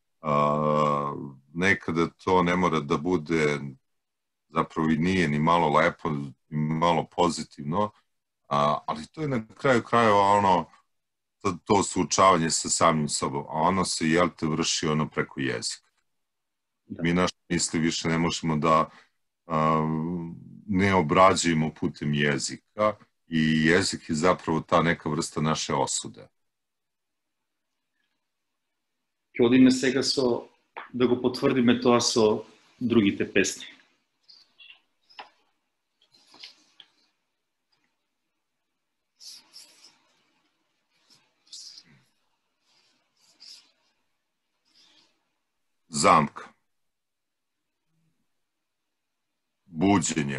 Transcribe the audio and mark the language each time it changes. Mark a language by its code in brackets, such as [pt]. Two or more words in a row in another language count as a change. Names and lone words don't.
[sr] Nekada to ne mora da bude, zapravo i nije ni malo lepo, ni malo pozitivno, ali to je na kraju krajeva ono, to suočavanje sa samim sobom, a ono se, jel te, vrši ono preko jezika. Mi naše misli više ne možemo da ne obrađujemo putem jezika i jezik je zapravo ta neka vrsta naše osude. [mk] Ќе одиме сега да го потврдиме тоа со другите песни. Zamka. Buđenje.